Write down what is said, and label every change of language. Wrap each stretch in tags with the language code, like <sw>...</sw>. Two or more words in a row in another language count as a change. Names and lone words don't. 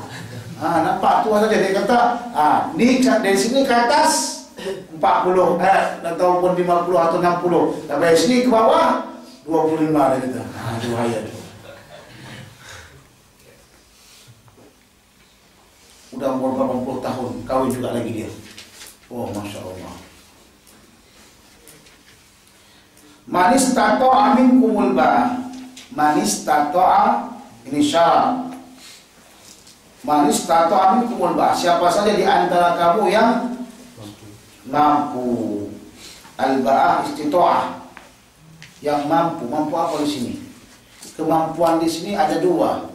<id>Nampak tua saja dia kata, dari sini ke atas 40 ataupun 50 atau 60. Dari sini ke bawah 25 dia kata. Itu bahaya tu. Udah umur 80 tahun, kawin juga lagi dia. Oh,</id> <ar>ما شاء الله. من استطاع منكم الباءة. من استطاع,</ar> <id>ini syarat.</id> <ar>من استطاع منكم الباءة.</ar> <id>Siapa saja di antara kamu yang mampu.</id> <ar>الباءة استطاعة,</ar> <id>yang mampu. Mampu apa di sini? Kemampuan di sini ada 2.</id>